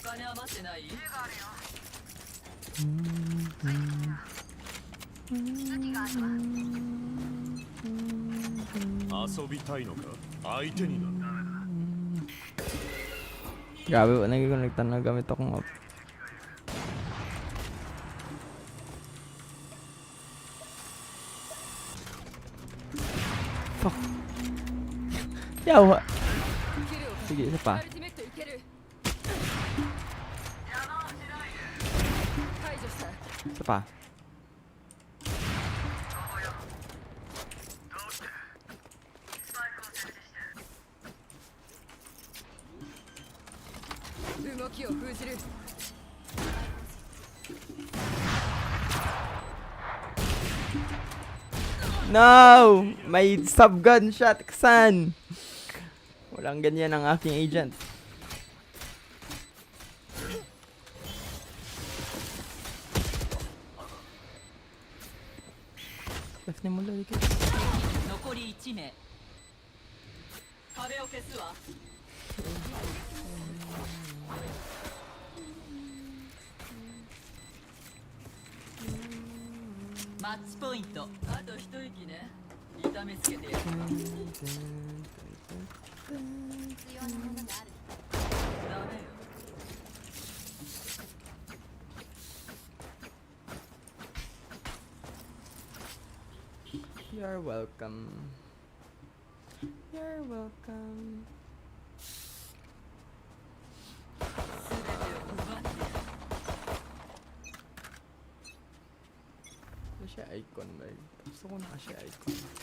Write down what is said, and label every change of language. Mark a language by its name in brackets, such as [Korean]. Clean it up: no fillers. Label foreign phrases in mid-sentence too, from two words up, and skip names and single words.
[Japanese] 余ってない？遊びたいのか相手にな。 [Cebuano] Grabe, nag-connectan na gamit akong up. [English] Fuck. [Cebuano] Yawa. [Japanese] キルを [Filipino] Sige, isa pa. [Japanese] アルティメットいける。解除した。 [Filipino] Isa pa. [Japanese] 動きを封じる。 [English] No! [Filipino] May subgun shot, Kasan! Walang ganyan ang aking agent. [Cebuano] Left ni mo lagi. [Japanese] 残り1名。壁を消すわ。マッチポイント。あと一息ね。痛めつけてやる。必要なものがある。ダメよ。 [English] You're welcome. You're welcome. [Japanese] 全てを奪ってやる。 [Filipino] Ano siya icon ba? Gusto ko na siya icon.